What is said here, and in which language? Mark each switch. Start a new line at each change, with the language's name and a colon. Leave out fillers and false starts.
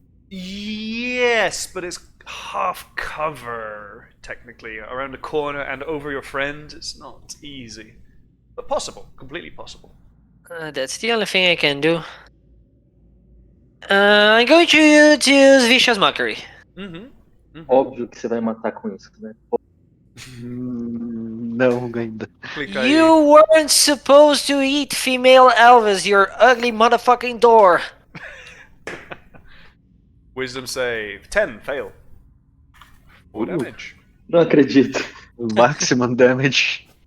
English: Yes, but it's half cover, technically. Around the corner and over your friend, it's not easy. But possible, completely possible. That's the only thing I can do. I'm going to use Vicious Mockery.
Portuguese: Óbvio que você vai matar com isso, né? Não, ainda. Clica aí.
English: You weren't supposed to eat female elves, you ugly motherfucking door. Wisdom save. 10, fail. 4 damage.
Portuguese: Não acredito.
English: Maximum damage.